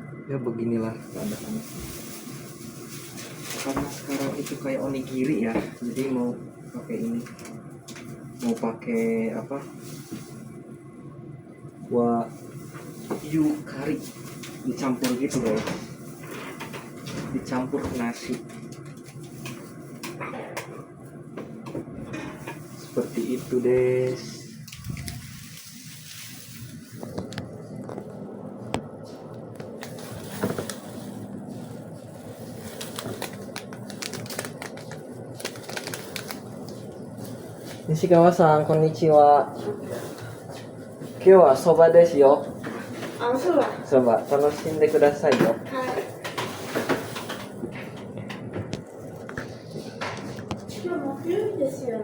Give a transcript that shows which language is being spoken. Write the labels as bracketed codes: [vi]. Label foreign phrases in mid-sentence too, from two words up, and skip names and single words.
[id] Ya beginilah keadaannya. Karena sekarang itu kayak onigiri ya, jadi mau pakai ini, mau pakai apa, wa yu kari dicampur gitu guys, dicampur nasi seperti itu des. [ja] 西川さん、こんにちは. 今日はそばですよ. あ、そうだ。そば楽しんでくださいよ。はい。今日木曜日ですよ。